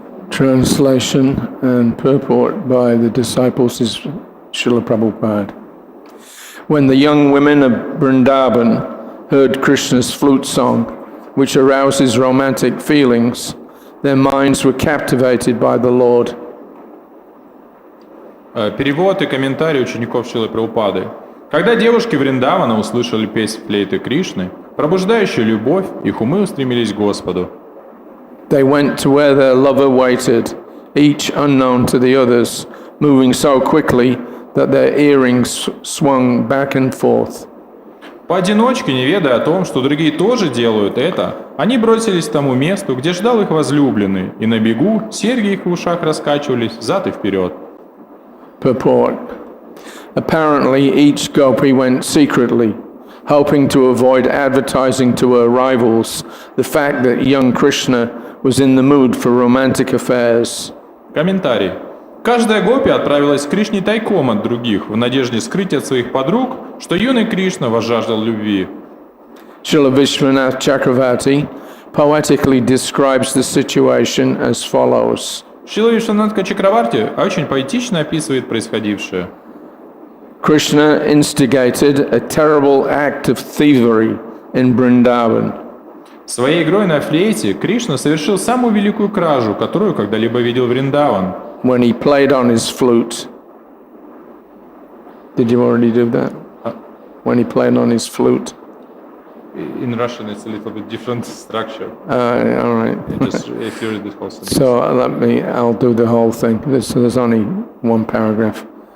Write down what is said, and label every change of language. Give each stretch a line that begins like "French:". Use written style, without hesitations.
English: Translation and purport by the disciples is Srila Prabhupada. When the young women of Vrindavan heard Krishna's flute song, which arouses romantic feelings, their minds were captivated by the Lord.
Russian: Перевод и комментарий учеников Шрилы Прабхупады. Когда девушки Вриндавана услышали песнь флейты Кришны, пробуждающую любовь, их умы устремились к Господу.
English: They went to where their lover waited, each unknown to the others, moving so quickly that their earrings swung back and forth.
Russian: Поодиночке, не ведая о том, что другие тоже делают это, они бросились к тому месту, где ждал их возлюбленный, и на бегу серьги их в ушах раскачивались взад и вперед.
English: Purport. Apparently, each gopi went secretly, hoping to avoid advertising to her rivals the fact that young Krishna was in the mood for romantic affairs.
Russian: Комментарий. Каждая гопи отправилась к Кришне тайком от других, в надежде скрыть от своих подруг, что юный Кришна возжаждал любви.
English: Srila Vishwanath poetically describes the situation as follows.
Russian: Шрила Вишванатха Чакраварти очень поэтично описывает происходившее.
English: Krishna instigated a terrible act of thievery in Vrindavan.
Russian: Своей игрой на флейте Кришна совершил самую великую кражу, которую когда-либо видел Вриндаван.
English: When he played on his flute. Did you already do that? When he played on his flute. In Russian it's a little bit different structure. All right. Just if you read this whole sentence. So I'll do the whole thing. There's only one paragraph.